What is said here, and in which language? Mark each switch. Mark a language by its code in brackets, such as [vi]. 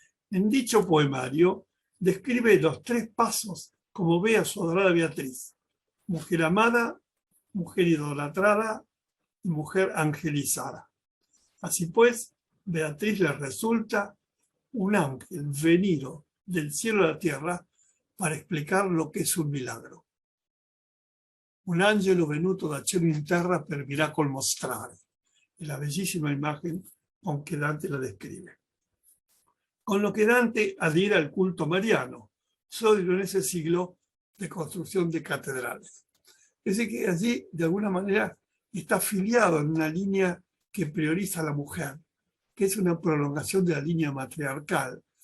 [es] En dicho poemario describe los 3 pasos como ve a su adorada Beatriz: mujer amada, mujer idolatrada y mujer angelizada. Así pues, Beatriz le resulta un ángel venido del cielo a la tierra para explicar lo que es un milagro. [it] Un angelo venuto da cielo in terra per miracol mostrare. [es] Es la bellísima imagen con que Dante la describe. Con lo que Dante adhiere al culto mariano, sólido en ese siglo de construcción de catedrales. Es decir, que allí, de alguna manera, está afiliado en una línea que prioriza a la mujer, que es una prolongación de la línea matriarcal,